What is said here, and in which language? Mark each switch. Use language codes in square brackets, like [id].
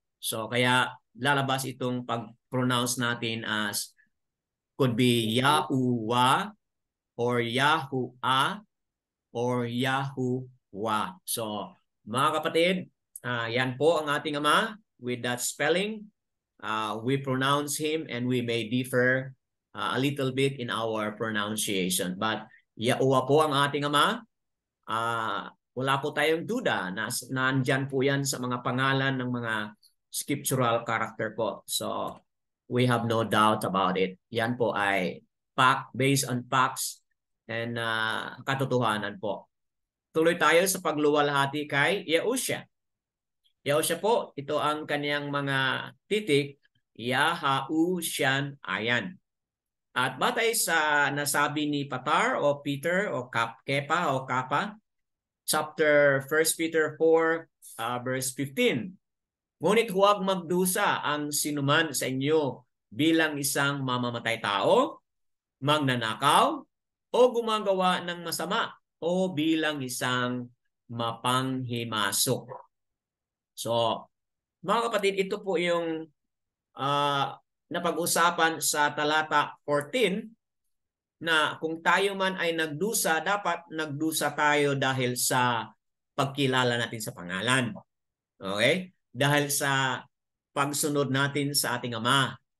[tl] So, kaya lalabas itong pag-pronounce natin [en] as could be [tl] Yahuwa or Yahuwa or Yahuwa. So, mga kapatid, yan po ang ating Ama [en] with that spelling. We pronounce him and we may differ a little bit in our pronunciation. [tl] But Yahuwa po ang ating Ama. Wala po tayong duda na nandyan po yan sa mga pangalan ng mga scriptural character po. [en] So, we have no doubt about it. [tl] Yan po ay [en] based on facts and [tl] katotohanan po. Tuloy tayo sa pagluwalhati kay Yehusha. Yehusha po, ito ang kaniyang mga titik, Yahushan ayan. At batay sa nasabi ni Patar o Peter o Kepa o Kapa, chapter 1 Peter 4 verse 15. Ngunit huwag magdusa ang sinuman sa inyo bilang isang mamamatay tao, magnanakaw, o gumagawa ng masama, o bilang isang mapanghimasok. So, mga kapatid, ito po yung napag-usapan sa talata 14 na kung tayo man ay nagdusa, dapat nagdusa tayo dahil sa pagkilala natin sa pangalan. Okay? Dahil sa pagsunod natin sa ating Ama.